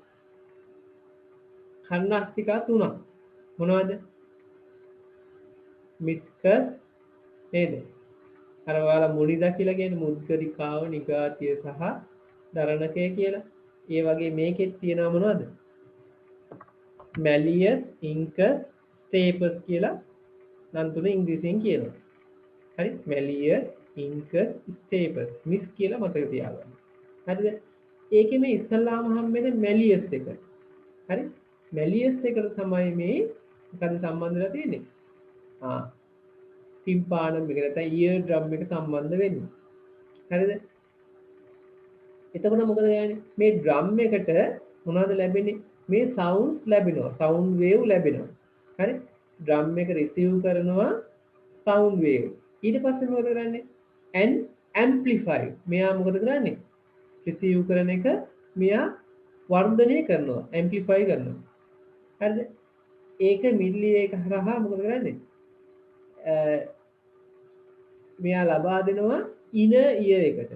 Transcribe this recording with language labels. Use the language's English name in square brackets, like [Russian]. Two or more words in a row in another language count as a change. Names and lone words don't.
[Sinhala] කර්ණාස්තිකා තුනක් මොනවද මිත්කස් නේද අර ඔයාලා මුනිදා කියලා කියන්නේ මුද්ගරිකාව නිගාතිය සහ දරණකය කියලා ඒ වගේ මේකෙත් තියෙනවා මොනවද මැලියස් ඉන්කස් ස්ටේපස් කියලා නම් තුන ඉංග්‍රීසියෙන් කියනවා හරි මැලියස් incus stapes මිස් කියලා මතක තියාගන්න. හරිද? ඒකේ මේ ඉස්සල්ලාම හම්බෙන්නේ malleus එක. හරි? malleus එකට තමයි මේ මොකද සම්බන්ධ වෙලා තියෙන්නේ? ටිම්පානම් එක නැත්නම් [English] ear drum [Sinhala] එක සම්බන්ධ වෙන්නේ. හරිද? එතකොට මොකද යන්නේ? මේ drum එකට මොනවද ලැබෙන්නේ? මේ sound ලැබෙනවා. [English] sound wave [Sinhala] ලැබෙනවා. හරි? drum එක receive කරනවා [English] sound wave. [Sinhala] ඊට පස්සේ මොකද කරන්නේ? [English] and amplify. [Sinhala] මෙයා මොකද කරන්නේ? receive කරන එක මෙයා වර්ධනය කරනවා. amplify කරනවා. හරිද? ඒක මිඩ්ලි එක හරහා මොකද කරන්නේ? මෙයා ලබා දෙනවා [English] inner ear [Sinhala] එකට.